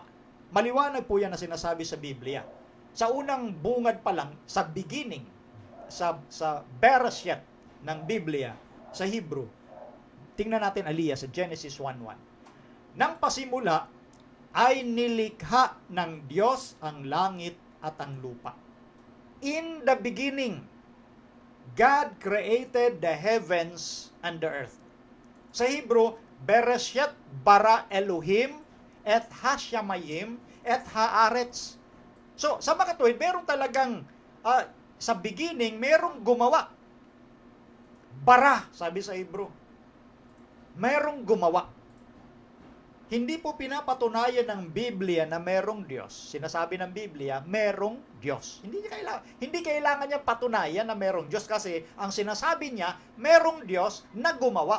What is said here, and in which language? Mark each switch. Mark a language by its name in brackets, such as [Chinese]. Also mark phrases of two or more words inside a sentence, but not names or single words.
[Filipino] Maliwanag po yan na sinasabi sa Biblia. Sa unang bungad pa lang, sa beginning, sa Bereshit ng Biblia, sa Hebrew, tingnan natin Aliyah sa Genesis 1:1. Nang pasimula, ay nilikha ng Diyos ang langit at ang lupa. [English] In the beginning, God created the heavens and the earth. [Filipino] Sa Hebrew, [Hebrew] בראשית ברא אלהים את השמים את הארץ. [Filipino] So, sa mga tuwid, meron talagang, sa beginning, merong gumawa. Bara, sabi sa Hebrew. Merong gumawa. Hindi po pinapatunayan ng Biblia na merong Diyos. Sinasabi ng Biblia, merong Diyos. Hindi kailangan niya patunayan na merong Diyos kasi ang sinasabi niya, merong Diyos na gumawa.